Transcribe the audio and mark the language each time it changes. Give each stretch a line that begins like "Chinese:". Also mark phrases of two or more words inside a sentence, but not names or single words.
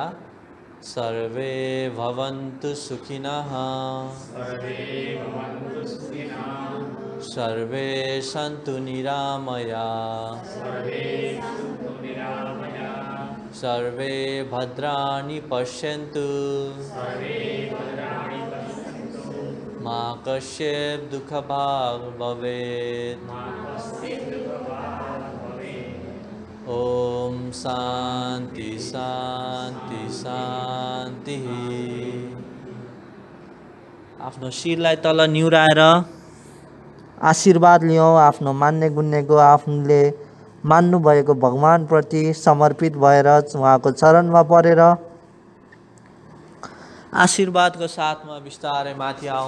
Sanskrit: सर्वे भवन्तु सुखिनः, सर्वे सन्तु निरामयाः, सर्वे भद्राणि पश्यन्तु, मा कश्चित् दुःखभाग् भवेत्। ओम शान्ति शान्ति शान्ति।
Nepali: आफ्नो शिरलाई तल निहुराएर आशीर्वाद लियौँ। आफ्नो मान्ने गुन्नेको आफूले मान्नुभएको भगवानप्रति समर्पित भएर उहाँको चरणमा परेर आशीर्वादको साथमा बिस्तारै माथि आऊ।